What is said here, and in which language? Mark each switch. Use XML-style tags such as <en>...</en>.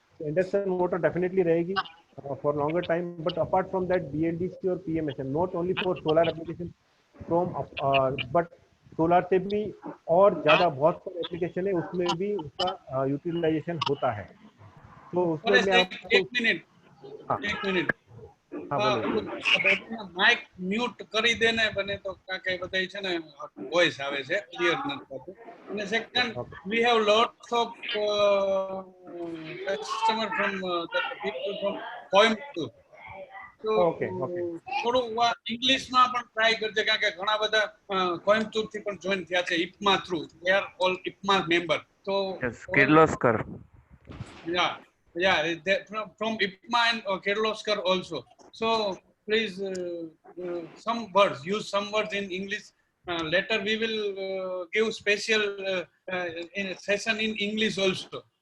<en>induction motor definitely रहेगी for longer time, but apart from that BLDC और PMSM not only for solar application from but solar</en> <hi>से भी और ज्यादा बहुत सारे एप्लीकेशन है उसमें भी उसका यूटिलाइजेशन होता है। तो उसमें परेश, मैं एक मिनिट हाँ एक मिनिट</hi> <gu>માઇક મ્યુટ કરી દે ને બને તો કાકે બધાય છે ને વોઇસ આવે છે ક્લિયર નથી થતું. અને</gu> <en>second we have lots of customer from people from Coimbatore,</en> <gu>તો થોડું ઇંગ્લિશમાં પણ ટ્રાય કરજે કારણ કે ઘણા બધા કોઇમ્બતુર થી પણ જોઈન થયા છે ઇપમા through,</gu> <en>They are all IPMA member.</en> <gu>તો Kirloskar,</gu> <en>yeah, from IPMA and Kirloskar also. So please some words, use some words in English. Later we will give special in session in English also.</en>